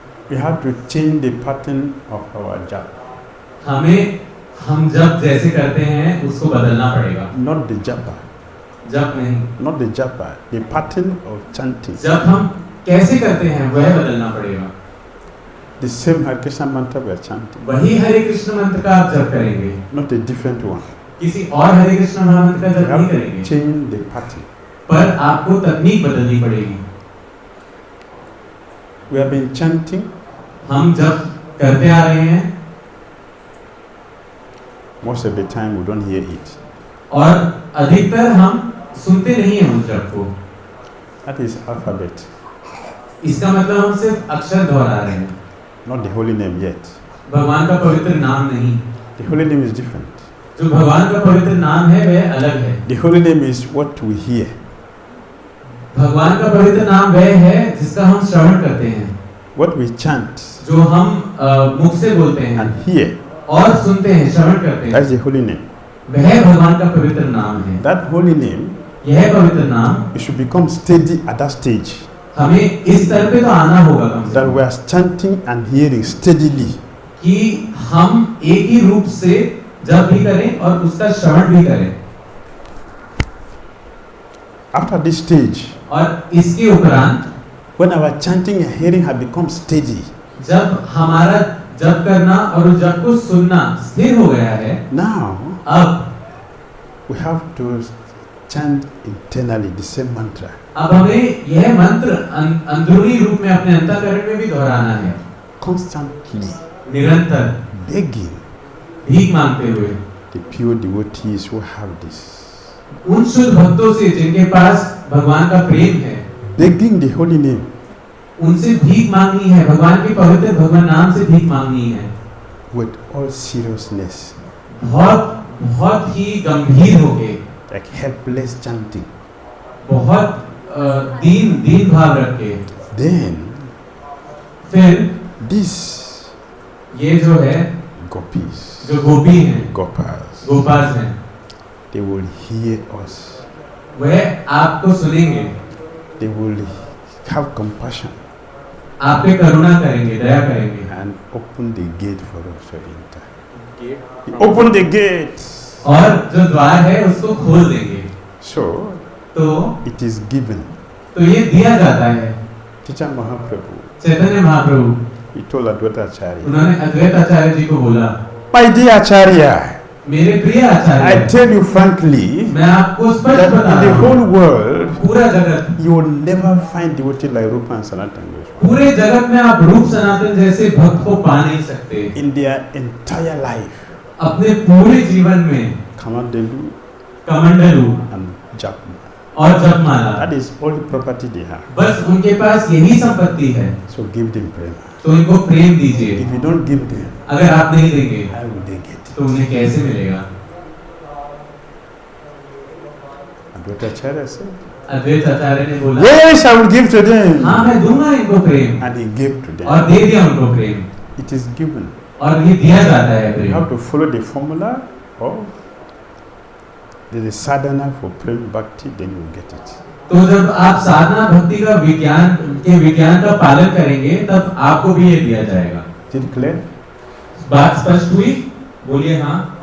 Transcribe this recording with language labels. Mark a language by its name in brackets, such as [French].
[English] We have to change the pattern of our japa. [Hindi] हमें हम जब जैसे करते हैं उसको बदलना पड़ेगा [English] Not the japa. [Hindi] जब नहीं [English] Not the japa. The pattern of chanting. [Hindi] जब हम कैसे करते हैं वह बदलना पड़ेगा [English] The same Hare Krishna mantra we are chanting. [Hindi] वही हरे कृष्ण मंत्र का आप जप करेंगे [English] Not a different one. [Hindi] किसी और हरे कृष्ण महामंत्र का [English] We [Hindi] जप नहीं [English] have to [Hindi] करेंगे [English] change the pattern. [Hindi] पर आपको तकनीक बदलनी पड़ेगी [English] We have been chanting. [Hindi] हम जब करते आ रहे हैं [English] Most of the time we don't hear it. [Hindi] और अधिकतर हम सुनते नहीं हैं उस जप को [English] That is alphabet. [Hindi] इसका मतलब हम सिर्फ अक्षर दोहरा रहे हैं [English] Not the holy name yet. [Hindi] भगवान का पवित्र नाम नहीं [English] The holy name is different. [Hindi] जो भगवान का पवित्र नाम है वह अलग है [English] The holy name is what we hear. [Hindi] भगवान का पवित्र नाम वह है जिसका हम श्रवण करते हैं [English] What we chant [Hindi] जो हम मुख से बोलते हैं [English] and hear. [Hindi] और सुनते हैं श्रवण करते हैं [English] That's the holy name. [Hindi] वह भगवान का पवित्र नाम है [English] That holy name, [Hindi] यह पवित्र नाम [English] it should become steady at that stage. [Hindi] हमें इस स्तर पे तो आना होगा कम से [English] That [Hindi] come [English] we are chanting and hearing steadily. [Hindi] कि हम एक ही रूप से जब भी करें और उसका श्रवण भी करें [English] After this stage, [Hindi] और इसके उपरांत [English] when our chanting and hearing have become steady, [Hindi] जब हमारा जप करना और उस जप को सुनना स्थिर हो गया है [English] now [Hindi] अब [English] we have to chant internally the same mantra. [Hindi] अब हमें यह मंत्र अंदरूनी रूप में अपने अंतःकरण में भी दोहराना है [English] Constantly [Hindi] निरंतर [English] begging [Hindi] भीख मांगते हुए [English] the pure devotees who have this. [Hindi] उन शुद्ध भक्तों से जिनके पास भगवान का प्रेम है [English] Begging the holy name. [Hindi] उनसे भीख मांगनी है भगवान के पवित्र भगवान नाम से भीख मांगनी है [English] With all seriousness. [Hindi] बहुत ही गंभीर होके [English] Like helpless chanting. [Hindi] बहुत दीन भाव रख के [English] Then [Hindi] फिर [English] this [Hindi] ये जो है [English] gopis, [Hindi] जो गोपी हैं [English] gopas, [Hindi] गोपास हैं [English] they will hear us. [Hindi] वह आपको सुनेंगे [English] They will have compassion [Hindi] आप पे करुणा करेंगे दया करेंगे [English] and open the gate for us to enter. Gate. Open the gate. [Hindi] और जो द्वार है उसको खोल देंगे [English] So [Hindi] तो [English] it is given. [Hindi] तो ये दिया जाता है [English] Teacher Mahaprabhu, [Hindi] Chaitanya Mahaprabhu [English] he told Advaita Acharya, [Hindi] उन्होंने अद्वैत आचार्य जी को बोला [English] my dear Acharya, [Hindi] मेरे प्रिय आचार्य [English] I tell you frankly [Hindi] मैं आपको स्पष्ट [English] that [Hindi] बता [English] in the [Hindi] रहा हूँ [English] whole world [Hindi] पूरा जगत [English] you will never find devotee like Rupa and Sanatana Goswami. [Hindi] पूरे जगत में आप रूप सनातन जैसे भक्त को पा नहीं सकते [English] In their entire life, [Hindi] अपने पूरे जीवन में [English] Kamandalu [Hindi] कमंडलू [English] and Japma. [Hindi] और जपमाला [English] That is all the property they have. [Hindi] बस उनके पास यही संपत्ति है [English] So give them prema. [Hindi] तो इनको प्रेम दीजिए [English] If you don't give them, [Hindi] अगर आप नहीं देंगे [English] how will they get it? [Hindi] तो उन्हें कैसे मिलेगा [English] Advaita Acharya said, [Hindi] अद्वैत आचार्य ने बोला [English] yes, I will give to them. [Hindi] हाँ मैं दूंगा इनको प्रेम [English] And he gave to them. [Hindi] और दे दिया उनको प्रेम [English] It is given. [Hindi] और ये दिया जाता है [English] You [Hindi] Prem [English] have to follow the formula of there is sadhana for prema bhakti, then you will get it. [Hindi] तो जब आप साधना भक्ति का विज्ञान का पालन करेंगे तब आपको भी ये दिया जाएगा [English] Is it clear? [Hindi] बात स्पष्ट हुई बोलिए हाँ